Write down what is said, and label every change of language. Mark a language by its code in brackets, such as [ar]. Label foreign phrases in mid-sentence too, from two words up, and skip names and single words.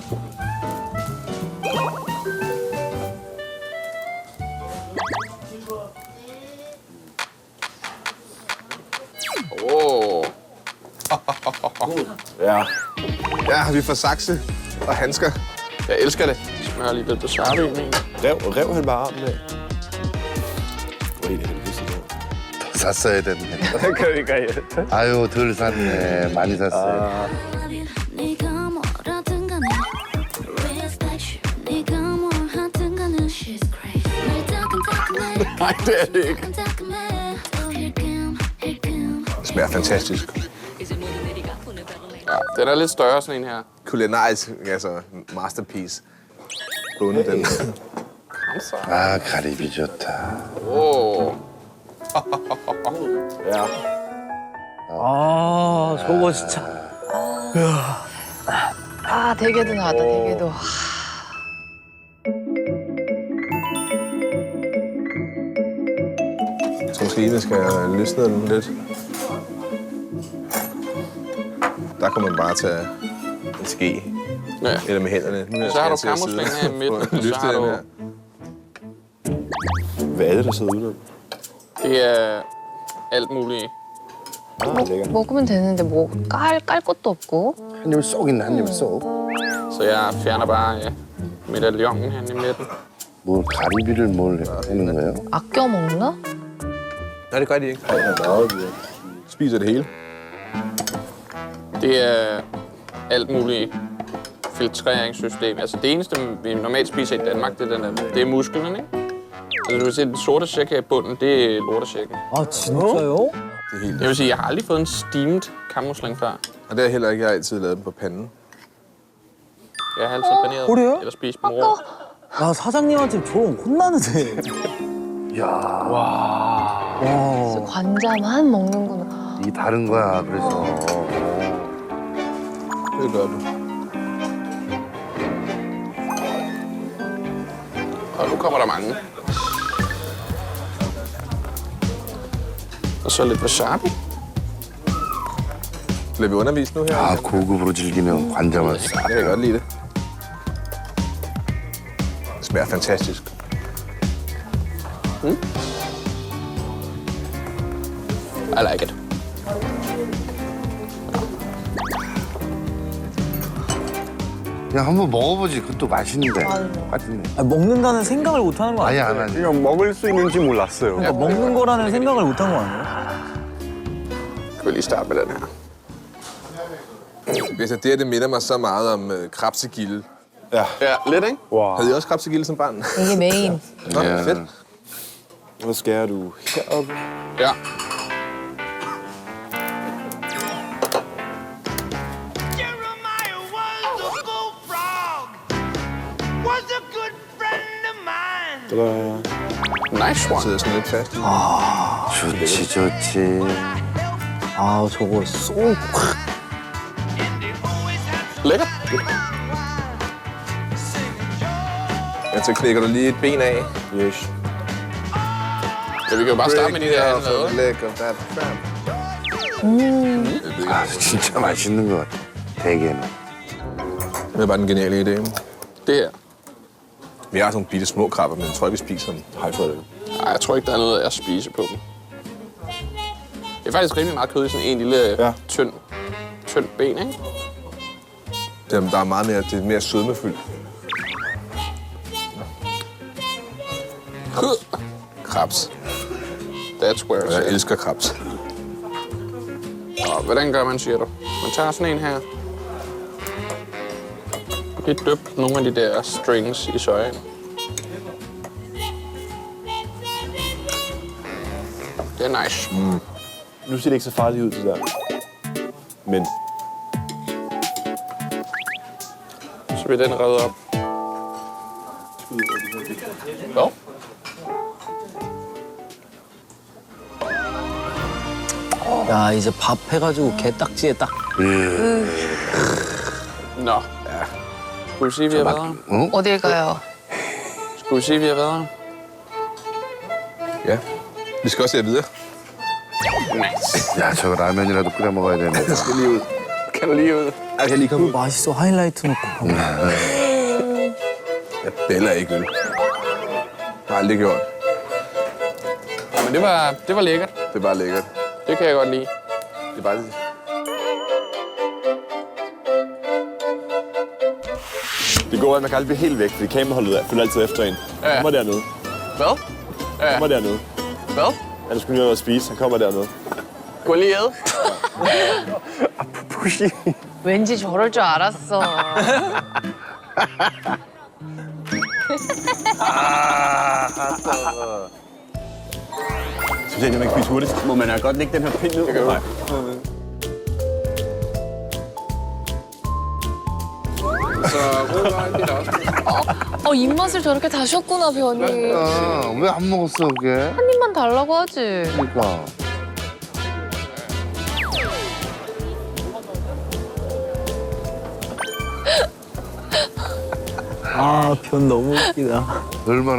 [da] Åh. Ja. Ja, vi får sakse og handsker. Jeg elsker det. Jeg smører lige lidt wasabi ind i. Rev han bare armen af. Oj, det er heldigvis det. [ko] 샀어야 됐네. 그러니까 얘. 아유, 덜 샀네. 많이 샀어요. 네가 뭐라든 간에 [en] respect you [ko] 네가 뭘 하든 간에 [en] she's crazy [ko] 날 따끈따끈해 [da] Nej, det er det ikke. [ko] 따끈따끈해 또 힐끔 [da] Det smager fantastisk. Ja, den er lidt større, sådan en her. Kulinarisk, altså masterpiece. Bundet den. [ko] 아, 가리비 좋다. Åh. Ja. 아, 저거 진짜. 아, 되게도 나다, 되게도. [da] Som Trine skal løsne den lidt. Der kan man bare tage en ske. Ja. Eller med hænderne. Nu Så har du skal jeg til at sidde kammerslingen her i midten, og og så løfte har den du... her. Hvad er det, der sidder ude? Det er alt muligt. [ko] 먹으면 되는데 뭐 깔 것도 없고. 한 입을 쏙 있네, 한 입을 쏙. [da] Så jeg fjerner bare medaljongen her i midten. [ko] 뭘 가리비를 뭘 하는 거예요? 아껴 먹나? [da] Nej, det gør de ikke. Spiser det hele. Det er alt muligt filtreringssystem. Altså det eneste, vi normalt spiser i Danmark, det er musklerne, ikke? Altså du kan se, den sorte sæk her i bunden, det er lortesækken. [ko] 아 진짜요? [da] Det er helt. Jeg vil sige, jeg har aldrig fået en steamed kammusling før. Og det er heller ikke, jeg har altid lavet den på panden. Jeg har altid paneret [ko] 그래요? [da] eller spist dem rå. [ko] 야 사장님한테 저런 혼나는데. 관자만 먹는구나. 이게 다른 거야, 그래서. [da] Det gør du. Og nu kommer der mange. Og så lidt wasabi. Bliver vi undervist nu her? [ko] 아, 고급으로 즐기는 관자만 싹. [da] Jeg kan godt lide det. Det smager fantastisk. [en] I like it. [ko] 그냥 한번 먹어보지. 그것도 맛있는데. 맛있네. 아, 먹는다는 생각을 못 하는 거 아예 아니에요? 안 하지. 이건 먹을 수 있는지 몰랐어요. 그러니까 먹는 거라는 생각을 못 한 거 아니에요? [da] Kan vi lige starte med den her? Hvis det minder mig så meget om krabsegilde. Ja, lidt, ikke? Havde I også krabsegilde som barn? [ko] 이게 메인. [da] Nå, fedt. Hvor skærer du heroppe? Ja. [en] Jeremiah was a bullfrog, was a good friend of mine. Nice one. [da] Sidder sådan lidt fast. [ko] 좋지, 좋지. 아 저거 쏙. [da] Lækkert. Ja, så knækker du lige et ben af. Yes. Ja, vi kan jo bare starte med de der allerede. Lækker, der er færd. [ko] 아, 진짜 맛있는 것 같아. 대게는. [da] Det er bare den geniale idé. Det her. Vi har sådan nogle bitte små krabber, men jeg tror ikke, vi spiser dem. Hej for det. Ej, jeg tror ikke, der er noget at spise på dem. Det er faktisk rimelig meget kød i sådan en lille tynd ben, ikke? Der er meget mere, det er mere sødmefyldt. Krabs. [en] That's where it's [da] Jeg [en] at. [da] elsker krabs. Og hvordan gør man, siger du? Man tager sådan en her. Lige døbt nogle af de der strings i sojaen. Det er nice. Nu ser det ikke så farligt ud, det der. Men Så bliver den reddet op. Hvad? [ko] 야 이제 밥 해가지고 게딱지에 딱. [da] Nå. Ja. Skulle du sige, vi har været her? [ko] 어딜 가요? [da] Skulle du sige, vi har været her? Ja. Vi skal også videre. Nice. [ko] 야, 저거 라면이라도 끓여 먹어야 되네. [da] Jeg skal lige ud. Kan du lige ud? Jeg kan lige komme ud. [ko] 맛있어 하이라이트 넣고. [da] Jeg bæller ikke øl. Jeg har aldrig gjort. Ja, men det var lækkert. Det er bare lækkert. Det kan jeg godt lide. Det er bare det. det går, at man kan aldrig blive helt væk, fordi kameraholdet følger altid efter en. Han kommer dernede. Hvad? Han kommer dernede. Hvad? Han skulle lige noget at spise. Han kommer dernede. Gå lige ad. [ko] 왠지 저럴 줄 알았어. [da] Specielt, når man kan spise hurtigt. Må man da godt lægge den her pind ned? Nej. Så rødløg, det er også. [ko] 입맛을 저렇게 다셨구나, 변이. 아, 왜 안 먹었어, 그게? 한 입만 달라고 하지. 그러니까. 아변 너무 웃기다.